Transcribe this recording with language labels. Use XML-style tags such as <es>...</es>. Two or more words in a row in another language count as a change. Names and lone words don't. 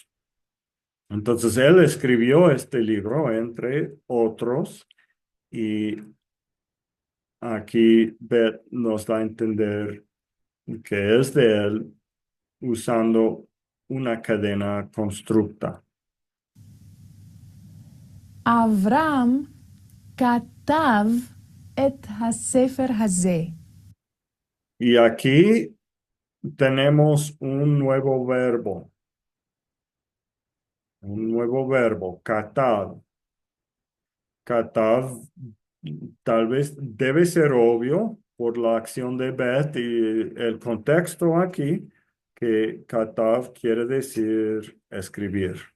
<es>Entonces él escribió este libro, entre otros, y aquí Beth nos da a entender que es de él usando una cadena constructa.</es> <he>אברהם כתב את הספר הזה.</he> <es>Y aquí tenemos un nuevo verbo, katav. Katav tal vez debe ser obvio por la acción de Beth y el contexto aquí, que katav quiere decir escribir.</es>